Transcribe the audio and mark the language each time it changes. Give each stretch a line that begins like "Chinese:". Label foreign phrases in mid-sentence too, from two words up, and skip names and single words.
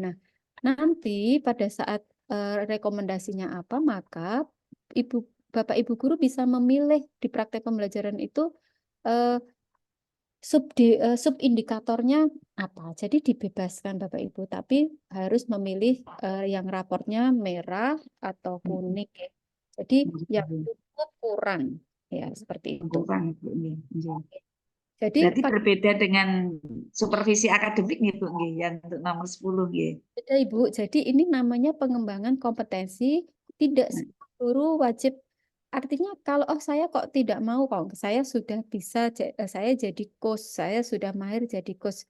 Indonesian: Nah, nanti pada saat rekomendasinya apa, maka Bapak Ibu guru bisa memilih di praktek pembelajaran itu eh, subindikatornya apa. Jadi dibebaskan Bapak Ibu, tapi harus memilih yang raportnya merah atau kuning ya. Jadi yang cukup kurang ya, seperti itu. Kurang,
Javanese: Bu. Nggih. Nggih.
Indonesian: Jadi Berarti berbeda dengan supervisi akademik nih, Bu, nggih, yang untuk nomor 10 nggih. beda Ibu. Jadi ini namanya pengembangan kompetensi, tidak semua guru wajib. Artinya kalau saya kok tidak mau, kok saya sudah bisa, saya jadi coach, saya sudah mahir jadi coach.